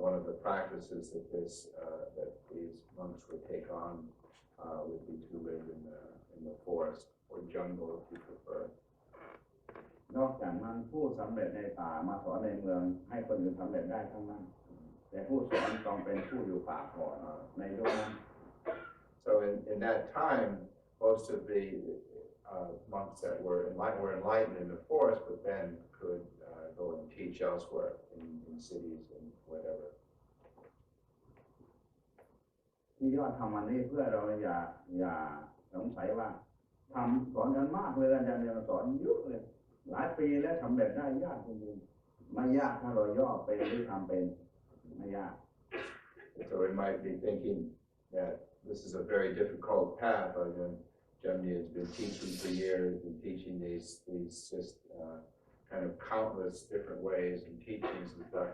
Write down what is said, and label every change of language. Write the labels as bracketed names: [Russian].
[English] One of the practices that these monks would take on would be to live in the forest or jungle, if you prefer. [Thai] นอกจากนั้นผู้สำเร็จในป่ามาสอนในเมืองให้คนอื่นสำเร็จได้ทั้งนั้นแต่ผู้สอนต้องเป็นผู้อยู่ป่าก่อนในยุคนั้น [English] So in that time, most of the monks that were enlightened in the forest, but then could go and teach elsewhere in cities and whatever. [Thai] ที่ยอดทำอันนี้เพื่อเราอย่าสงสัยว่าทำสอนกันมากเลยอาจารย์เนี่ยสอนเยอะเลยหลายปีแล้วสำเร็จได้ยากจริงๆไม่ยากถ้าเราย่อเป็นหรือทำเป็นไม่ยาก [English] So we might be thinking that this is a very difficult path. Jamni has been teaching for years and teaching these just kind of countless different ways and teachings and stuff.